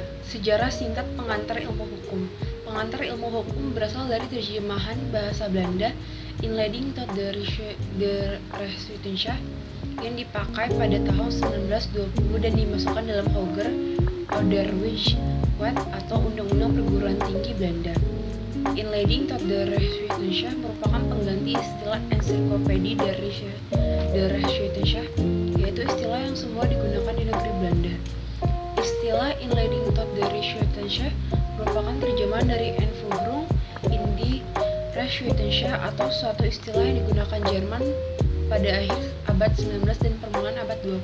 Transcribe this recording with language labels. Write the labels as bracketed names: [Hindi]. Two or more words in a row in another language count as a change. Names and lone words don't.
[Indonesian] Sejarah singkat pengantar ilmu hukum. Pengantar ilmu hukum berasal dari terjemahan bahasa Belanda [Dutch] Inleiding tot de Rechtswetenschapp [Indonesian] yang dipakai pada tahun 1920 dan dimasukkan dalam [Dutch] Hoger Ouderwetse Wet [Indonesian] atau Undang-Undang Perguruan Tinggi Belanda. [Dutch] Inleiding tot de Rechtswetenschapp [Indonesian] merupakan pengganti istilah ensiklopedi [Dutch] de Rechtswetenschap, [Indonesian] yaitu istilah yang semua digunakan di negeri Belanda. Istilah [Dutch] Inleiding tot de Rechtswetenschap [Indonesian] merupakan terjemahan dari [German] Einführung in die [Indonesian] Rechtswetenschap atau suatu istilah yang digunakan Jerman pada akhir abad 19 dan permulaan abad 20.